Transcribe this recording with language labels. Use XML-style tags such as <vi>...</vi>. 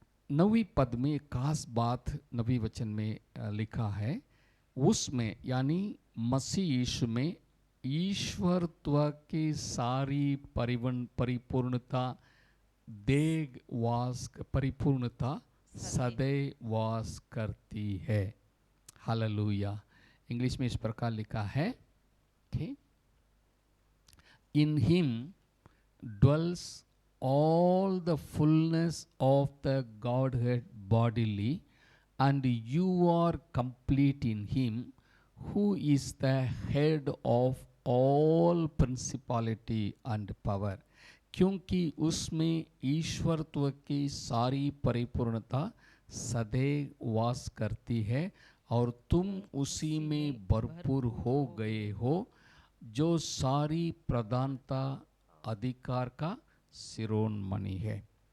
<hi>9वीं पद में एक खास बात नबी वचन में लिखा है, उसमें यानी मसीह यीशु में ईश्वरत्व की सारी परिपूर्णता, देग वास परिपूर्णता सदैव वास करती है। हालेलुया। इंग्लिश में इस प्रकार लिखा है,</hi> <en>In him dwells all the fullness of the Godhead bodily, and you are complete in him, who is the head of all principality and power.</en> <hi>क्योंकि उसमें ईश्वरत्व की सारी परिपूर्णता सदैव वास करती है और तुम उसी में भरपूर हो गए हो, जो सारी प्रधानता अधिकार का शिरोमणि है।</hi>